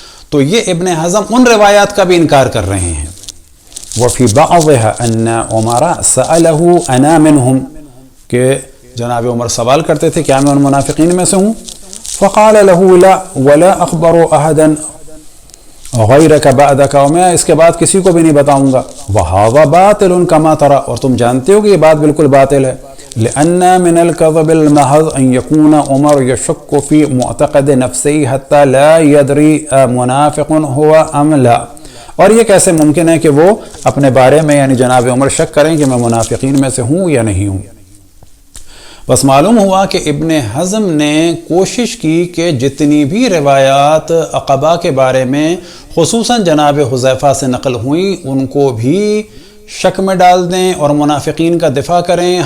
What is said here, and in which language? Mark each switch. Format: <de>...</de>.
<ur>تو یہ ابن حزم ان روایات کا بھی انکار کر رہے ہیں.</ur> <ar>وفی بعضها ان عمر سألہ انا منهم،</ar> <ur>کہ جناب عمر سوال کرتے تھے کیا میں ان منافقین میں سے ہوں.</ur> <ar>فقال له لا ولا اخبر احدا غیرک بعدک،</ar> <ur>اور میں اس کے بعد کسی کو بھی نہیں بتاؤں گا.</ur> <ar>وہذا باطل کما ترى،</ar> <ur>اور تم جانتے ہو کہ یہ بات بالکل باطل ہے.</ur> <ar>لأن من الكذب المحض ان يكون عمر يشك في معتقد نفسه حتى لا يدري منافق هو ام لا.</ar> <ur>اور یہ کیسے ممکن ہے کہ وہ اپنے بارے میں یعنی جناب عمر شک کریں کہ میں منافقین میں سے ہوں یا نہیں ہوں. بس معلوم ہوا کہ ابن حزم نے کوشش کی کہ جتنی بھی روایات عقبہ کے بارے میں خصوصاً جناب حذیفہ سے نقل ہوئیں ان کو بھی شک میں ڈال دیں اور منافقین کا دفاع کریں.</ur>